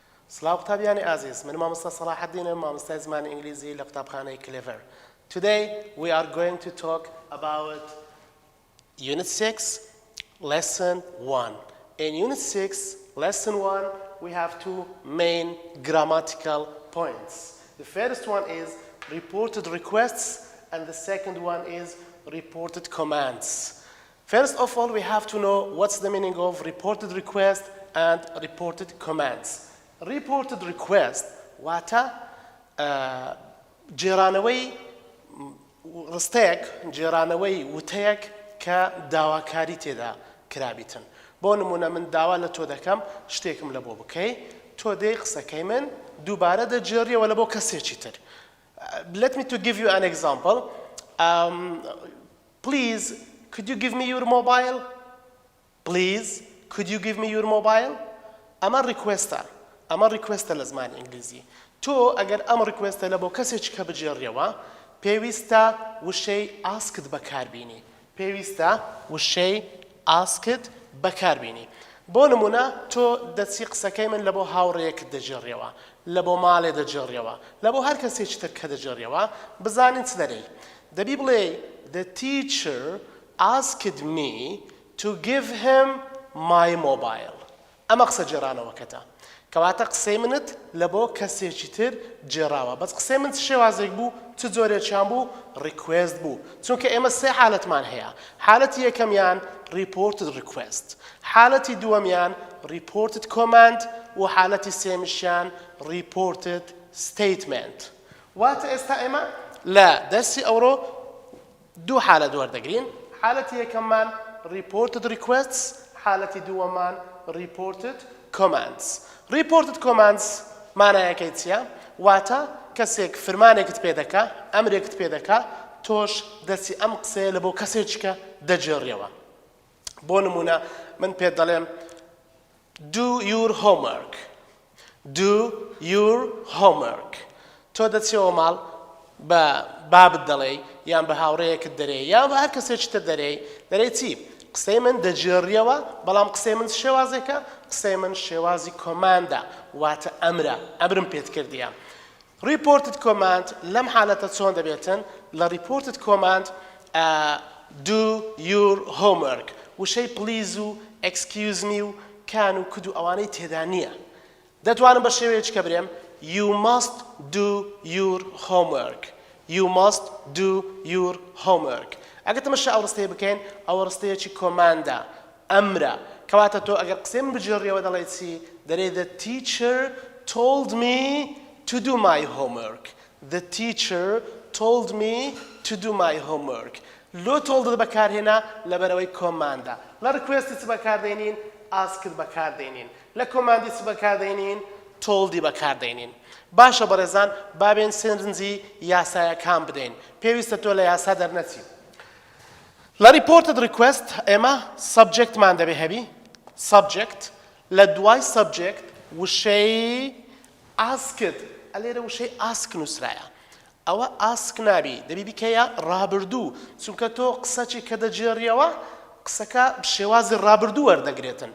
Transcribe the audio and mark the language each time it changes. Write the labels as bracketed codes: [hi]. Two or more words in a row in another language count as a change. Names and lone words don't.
[ckb] سلااو قوتابیانی ئازیز من مامۆستا سەلاحەددینم مامۆستای زمانی ئینگلیزی لە قوتابخانەی کلێڤەر. [en] Today we are going to talk about Unit 6 Lesson 1. In Unit 6 Lesson 1 we have two main grammatical points. The first one is reported requests and the second one is reported commands. First of all, we have to know what's the meaning of reported request and reported commands. Reported request [ckb] واتە جێرانەوەی ڕستەیەک جێرانەوەی وتەیەک کە داواکاری تێدا کرابیتن. بۆ نمونە من داوا لە تۆ دەکەم شتێکم لە بۆ بکەی تۆ دەی قسەکەی من دووبارە دەجێڕیەوە لە بۆ کەسێکی تر. [en] Let me to give you an example. Please, could you give me your mobile? Please, could you give me your mobile? [ckb] ئەمە ریکوێستە. ئەمە ریکوێستە لە زمانی ئینگلیزی. تۆ ئەگەر ئەم ریکوێستە لە بۆ کەسێکی کە بجێڕیەوە پێویستە وشەی ئاسکت بەکاربینی. پێویستە وشەی ئاسکت بەکاربینی. بۆ نمونە تۆ دەچی قسەکەی من لە بۆ هاوڕێیەکت دەجێڕیەوە لە بۆ ماڵێ دەجێڕیەوە لە بۆ هەر کەسێکی تر کە دەجێڕیەوە بزانین چ دەرەی. دەبی بڵێ [en] The teacher asked me to give him my mobile. [ckb] ئەمە قسە جێرانەوەکەتە. کەواتە قسەی منت لە بۆ کەسێکی تر جێراوە. بەس قسەی من چ شێوازێک بوو چ جۆرێکیان بوو ریکوێست بوو. چونکە ئێمە سێ حالەتمان هەیە. حالەتی یەکەمیان [en] reported request. [ckb] حالەتی دووەمیان [en] reported command [ckb] و حالەتی سێمیشیان [en] reported statement. [ckb] واتە ئێستا ئێمە لە دەرسی ئەوڕۆ دوو حالەت وەردەگرین. حالەتی یەکەممان [en] reported requests، [ckb] حالەتی دووەممان [en] reported commands. Reported commands [ckb] مانایەکەی چییە؟ واتە کەسێک فرمانێکت پێ دەکا ئەمرێکت پێ دەکا تۆش دەچی ئەم قسەیە لە بۆ کەسێکیکە دەجێڕیەوە. بۆ نمونە من پێت دەڵێم [en] do your homework. Do your homework. [ckb] تۆ دەچیەوە ماڵ بە بابت دەڵێ یان بە هاوڕێیەکت دەرێ یان بە هەر کەسێکی تر دەرێ چی؟ قسەی من دەجێڕیەوە بەڵام قسەی من شێوازێکە قسەی من شێوازی کۆماندە واتە ئەمرم پێت کردیە. [en] Reported command [ckb] لەم حالەتە چۆن دەبێتن؟ لە [en] reported command do your homework [ckb] وشەی please و [en] excuse me [ckb] و کان و کود و ئەوانەی تێدا نییە. دەتوانم بە شێوەیەکی کە برێم [en] you must do your homework. You must do your homework. [ckb] ئەگەر تەمەشا ئەو ڕستەیە بکەین ئەوە ڕستەیەکی کۆماندە ئەمرە کەواتە تۆ ئەگەر قسەی من بجێڕیەوە دەڵێ چی دەرێ [en] The teacher told me to do my homework. The teacher told me to do my homework. [ckb] لۆ told بەکارهێنا لەبەرەوەی کۆماندە. لە ریکوێستی چ بەکاردێنین ئاسکت بەکاردێنین. لە کۆماندی چ بەکاردێنین toldی بەکاردێنین. باشە بەڕێزان بابێن سێنجی یاسایەکان بدەین. پێویستە تۆ لە یاسا دەرنەچی. لە [en] reported request [ckb] ئێمە subjectمان دەبێ هەبی subject لە دوای subject وشەی asked ئەلێرە وشەی ask نووسرایە. ئەوە ask نابی دەبی بیکەیە ڕابردوو چونکە تۆ قسەی کە دەجێڕیەوە قسەکە شێوازی ڕابردوو وەردەگرێتن.